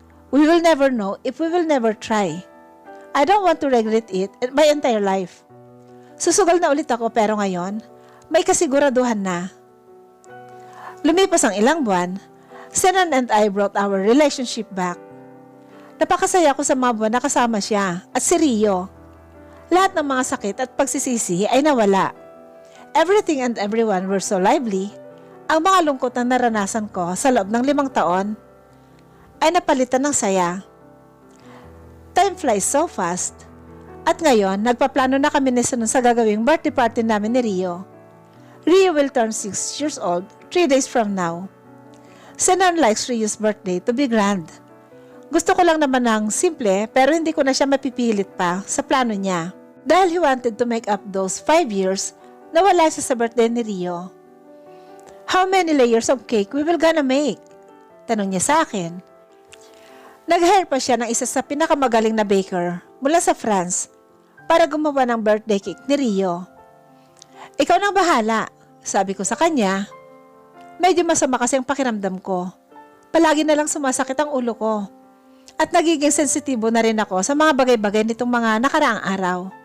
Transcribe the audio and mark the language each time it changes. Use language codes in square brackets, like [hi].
[en] We will never know if we will never try. I don't want to regret it my entire life. [tl] Susugal na ulit ako pero ngayon, may kasiguraduhan na. Lumipas ang ilang buwan, [en] Sinon and I brought our relationship back. [tl] Napakasaya ko sa mga buwan na kasama siya at si Rio. Lahat ng mga sakit at pagsisisi ay nawala. [en] Everything and everyone were so lively. [tl] Ang mga lungkot na naranasan ko sa loob ng 5 taon ay napalitan ng saya. [en] Time flies so fast. [tl] At ngayon, nagpaplano na kami ni Sinon sa gagawing birthday party namin ni Rio. [en] Rio will turn 6 years old 3 days from now. Sinon likes Rio's birthday to be grand. [tl] Gusto ko lang naman ng simple pero hindi ko na siya mapipilit pa sa plano niya. Dahil [en] he wanted to make up those 5 years [tl] na wala siya sa birthday ni Rio. [en] How many layers of cake we will gonna make? [tl] Tanong niya sa akin. Nag-hire pa siya ng isa sa pinakamagaling na baker mula sa France para gumawa ng birthday cake ni Rio. Ikaw nang bahala, sabi ko sa kanya. Medyo masama kasi ang pakiramdam ko. Palagi na lang sumasakit ang ulo ko. At nagiging sensitibo na rin ako sa mga bagay-bagay nitong mga nakaraang araw.